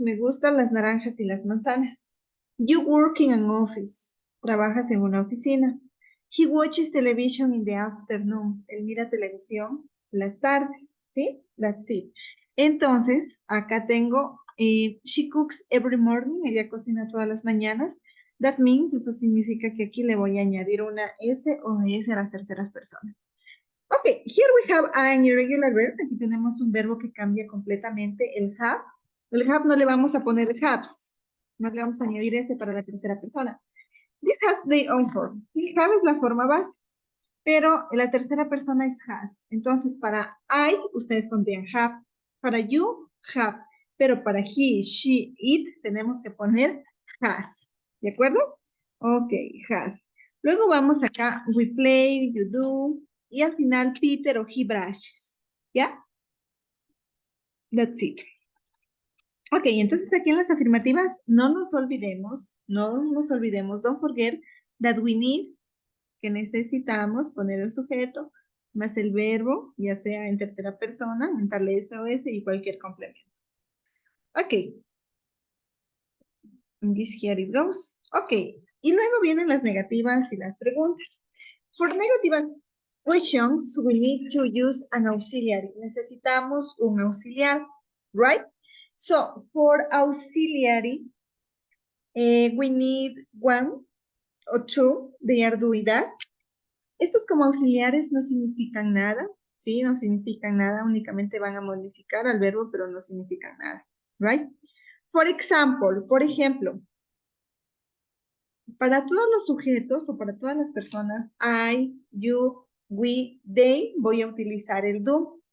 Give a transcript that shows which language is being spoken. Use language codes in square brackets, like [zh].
[es] Me gustan las naranjas y las manzanas. [en] You work in an office. [es] Trabajas en una oficina. [en] He watches television in the afternoons. [es] Él mira televisión las tardes. [en] ¿Sí? That's it. [es] Entonces, acá tengo, [en] she cooks every morning. [es] Ella cocina todas las mañanas. [en] That means, [es] eso significa que aquí le voy a añadir una S o S a las terceras personas. [en] Ok, here we have an irregular verb. [es] Aquí tenemos un verbo que cambia completamente el have. El have no le vamos a poner haves. No le vamos a añadir ese para la tercera persona. [en] This has their own form. [es] El have es la forma base, pero la tercera persona es has. Entonces, para I, ustedes pondrían have. Para you, have. Pero para he, she, it, tenemos que poner has. ¿De acuerdo? Ok, has. Luego vamos acá, [en] we play, you do, [es] y al final Peter o he brushes. ¿Ya? [en] That's it. [es] Ok, entonces aquí en las afirmativas no nos olvidemos, [en] don't forget that we need, [es] que necesitamos poner el sujeto más el verbo, ya sea en tercera persona, aumentarle S o S y cualquier complemento. Ok. [en] This here it goes. [es] Ok. Y luego vienen las negativas y las preguntas. [en] For negative questions, we need to use an auxiliary. [es] Necesitamos un auxiliar, [en] right? So, for auxiliary, we need one or two. They are do with us. [es] Estos como auxiliares no significan nada, ¿sí? No significan nada, únicamente van a modificar al verbo, pero no significan nada, right? [en] For example, [es] por ejemplo, para todos los sujetos o para todas las personas, I, you, we, they, voy a utilizar el do.